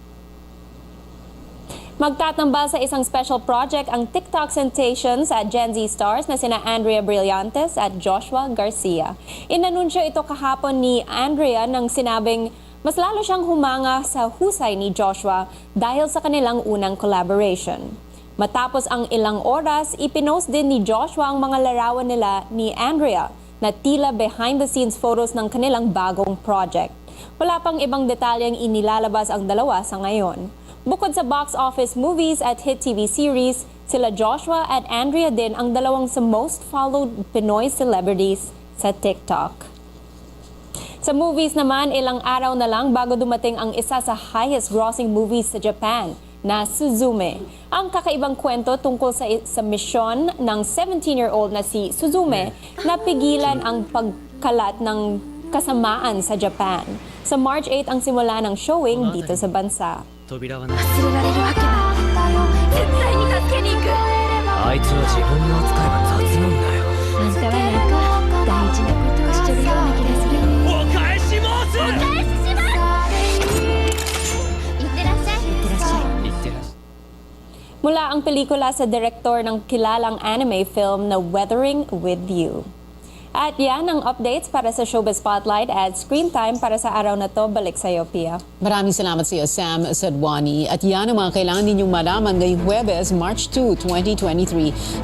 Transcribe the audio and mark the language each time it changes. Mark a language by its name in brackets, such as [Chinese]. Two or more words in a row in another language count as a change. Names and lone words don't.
[Filipino] Magtatambal sa isang [English] special project [Filipino] ang [English] TikTok sensations [Filipino] at [English] Gen Z stars [Filipino] na sina Andrea Brillantes at Joshua Garcia. Inanunsyo ito kahapon ni Andrea nang sinabing mas lalo siyang humanga sa husay ni Joshua dahil sa kanilang unang collaboration. Matapos ang ilang oras, ipinost din ni Joshua ang mga larawan nila ni Andrea na tila [English] behind-the-scenes photos [Filipino] ng kanilang bagong project. Wala pang ibang detalyeng inilalabas ang dalawa sa ngayon. Bukod sa [English] box office movies [Filipino] at [English] hit TV series, [Filipino] sila Joshua at Andrea din ang dalawang sa [English] most followed Pinoy celebrities [Filipino] sa TikTok. Sa movies naman, ilang araw na lang bago dumating ang isa sa [English] highest grossing movies [Filipino] sa Japan na Suzume. Ang kakaibang kwento tungkol sa misyon ng 17-year-old na si Suzume na pigilan ang pagkalat ng kasamaan sa Japan. Sa March 8 ang simula ng showing dito sa bansa. [Japanese] 忘れられるわけない絶対に助けに行くあいつは自分の扱いが雑なんだよあんたはなんか大事なことをしちょるような気がするお返し申すお返ししますいってらっしゃいいってらっしゃいいってらっしゃい [Filipino] Mula ang pelikula sa direktor ng kilalang [English] anime film [Filipino] na Weathering with You. At yan ang updates para sa Showbiz Spotlight at Screen Time para sa araw na to. Balik sa iyo, Pia. Maraming salamat sa iyo, Sam Sadwani. At yan ang mga kailangan ninyong malaman ngayong Huwebes, March 2, 2023.